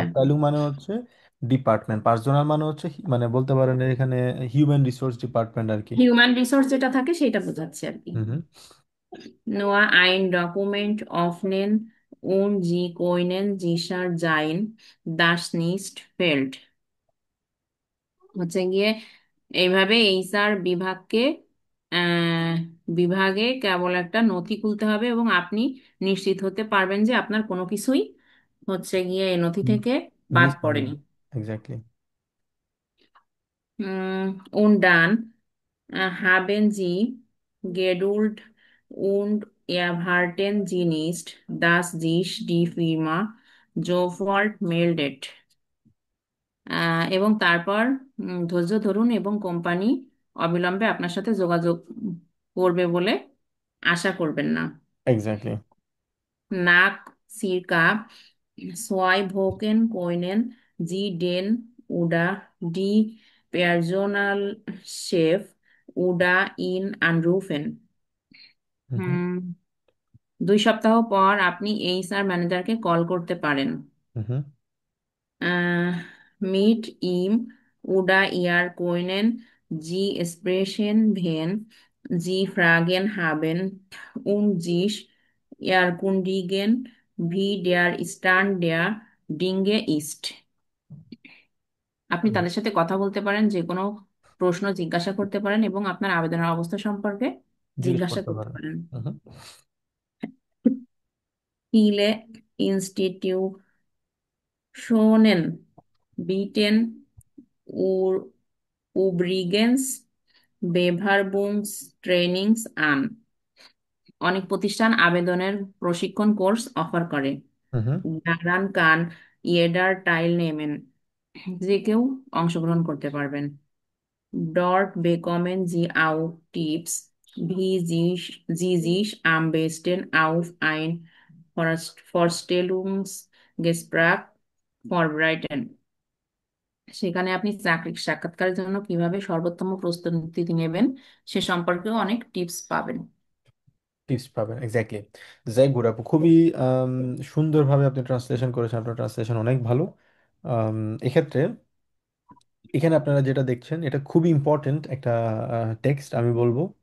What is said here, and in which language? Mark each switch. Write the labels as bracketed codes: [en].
[bn] আপটাইলুং মানে হচ্ছে department, personal মানে হচ্ছে মানে বলতে পারেন এখানে হিউম্যান রিসোর্স ডিপার্টমেন্ট আর কি। হিউম্যান রিসোর্স যেটা থাকে সেটা বোঝাচ্ছে আর কি। হুম হুম [de] Nur ein Dokument öffnen und Sie können sicher sein, dass nicht fehlt। [bn] হচ্ছে গিয়ে এইভাবে এইচআর আহ বিভাগে কেবল একটা নথি খুলতে হবে এবং আপনি নিশ্চিত হতে পারবেন যে আপনার কোনো কিছুই হচ্ছে গিয়ে এই নথি থেকে বাদ মিস হবে পড়েনি। না। Exactly. [de] Und dann haben Sie Geduld und erwarten Sie nicht, dass sich die Firma sofort meldet। [bn] এবং তারপর ধৈর্য ধরুন এবং কোম্পানি অবিলম্বে আপনার সাথে যোগাযোগ করবে বলে আশা করবেন না। Exactly. [de] Nach circa 2 Wochen können Sie den oder die Personalchef oder ihn anrufen। [bn] হুম হুম হুম, 2 সপ্তাহ পর আপনি এইচআর ম্যানেজারকে কল করতে পারেন। হুম [de] Mit ihm oder ihr können Sie sprechen, wenn Sie Fragen haben und sich erkundigen, wie der Stand der Dinge ist। [bn] আপনি হুম। তাদের সাথে কথা বলতে পারেন, যে কোনো প্রশ্ন জিজ্ঞাসা করতে পারেন এবং আপনার আবেদনের অবস্থা সম্পর্কে জিজ্ঞেস জিজ্ঞাসা করতে করতে পারেন। পারেন। হুম হুম [de] Viele Institutionen bieten U- übrigens Bewerbungstrainings an। [bn] অনেক প্রতিষ্ঠান আবেদনের প্রশিক্ষণ কোর্স অফার করে। হুম হুম [de] Daran kann jeder teilnehmen। [bn] যে কেউ অংশগ্রহণ করতে পারবেন। [de] Dort bekommen Sie auch Tipps, wie Sie sich am besten auf ein Vorstellungsgespräch vorbereiten। [bn] সেখানে আপনি চাকরির সাক্ষাৎকারের জন্য কিভাবে সর্বোত্তম প্রস্তুতি নেবেন সে সম্পর্কেও অনেক টিপস পাবেন। টিপস পাবেন, এক্স্যাক্টলি। যাই গুড আপু, খুবই আম, সুন্দরভাবে আপনি ট্রান্সলেশন করেছেন, আপনার ট্রান্সলেশন অনেক ভালো। আম, এক্ষেত্রে এখানে আপনারা যেটা দেখছেন এটা খুবই ইম্পর্টেন্ট একটা টেক্সট আমি বলবো।